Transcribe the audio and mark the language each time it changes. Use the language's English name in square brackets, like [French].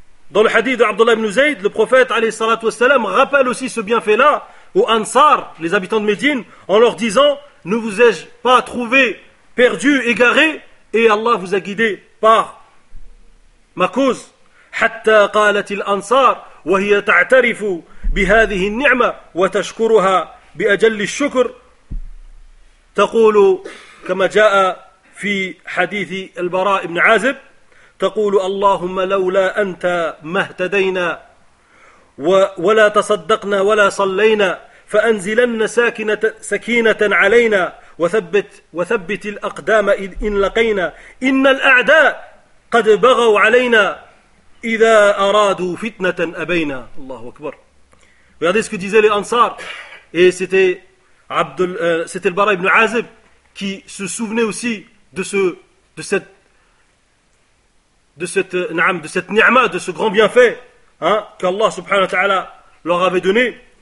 [French] Dans le hadith d'Abdullah ibn Zayd, le prophète alayhi salatu wassalam rappelle aussi ce bienfait-là aux Ansar, les habitants de Médine, en leur disant « Ne vous ai-je pas trouvé perdu, égaré, et Allah vous a guidé par ma cause ?» [Arabic] Hatta qalat al-Ansar wa hiya ta'tarifu bi hadhihi an-ni'ma wa tashkuruha bi ajalli ash-shukr taqulu kama ja'a fi hadith al-Bara ibn 'Azib تقول اللهم لولا أنت ما اهتدينا ولا تصدقنا ولا صلينا فأنزلن سكينة علينا وثبت الأقدام إن لقينا إن الأعداء قد بغوا علينا إذا أرادوا فتنة أبينا. الله أكبر. [French] Regardez ce que disaient les Ansar. Et c'était Al-Bara ibn Azib qui se souvenait aussi de cette ni'ma, de ce grand bienfait, qu'Allah subhanahu wa ta'ala leur avait donné.